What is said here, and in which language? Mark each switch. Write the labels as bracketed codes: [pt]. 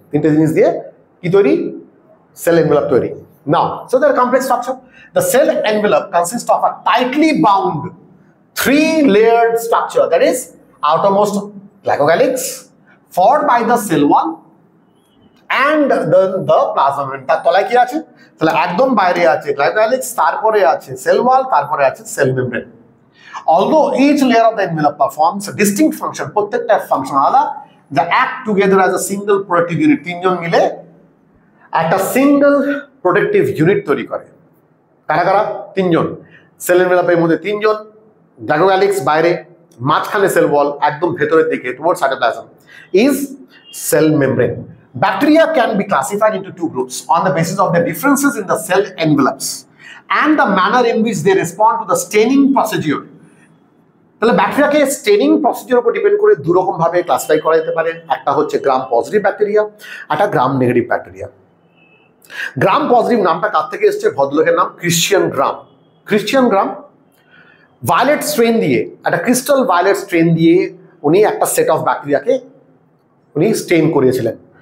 [bn] তিনটে জিনিস দিয়ে কি তৈরি? Cell envelope তৈরি। [en] Now, so the complex structure. The cell envelope consists of a tightly bound 3-layered structure, that is outermost glycocalyx, followed by the cell wall and then the plasma membrane. [bn] তার তলায় কি আছে? তাহলে একদম বাইরে আছে glycocalyx, তারপরে আছে cell wall, তারপরে আছে cell membrane. [en] Although each layer of the envelope performs a distinct function, [bn] প্রত্যেকটা ফাংশন আলাদা, [en] they act together as a single protective unit. [bn] তিনজন মিলে একটা সিঙ্গেল প্রোটেক্টিভ ইউনিট তৈরি করে। কারা কারা? তিনজন। সেল এনভেলপের মধ্যে তিনজন, গ্লাইকোক্যালিক্স বাইরে, মাঝখানে সেল ওয়াল, একদম ভেতরের দিকে [en] Towards cytoplasm is cell membrane. Bacteria can be classified into two groups on the basis of the differences in the cell envelopes and the manner in which they respond to the staining procedure. [bn] তাহলে ব্যাকটেরিয়াকে straining procedure উপর depend করে দু রকম ভাবে classify করা যেতে পারে। একটা হচ্ছে গ্রাম পজিটিভ ব্যাকটেরিয়া, একটা gram negative bacteria. Gram positive নামটা কার থেকে এসছে? ভদ্রলোকের নাম ক্রিশ্চিয়ান গ্রাম। ক্রিশ্চিয়ান গ্রাম ভায়োলেট স্ট্রেন দিয়ে, একটা ক্রিস্টাল ভায়োলেট স্ট্রেন দিয়ে উনি একটা সেট অফ ব্যাকটেরিয়াকে উনি স্টেন করিয়েছিলেন।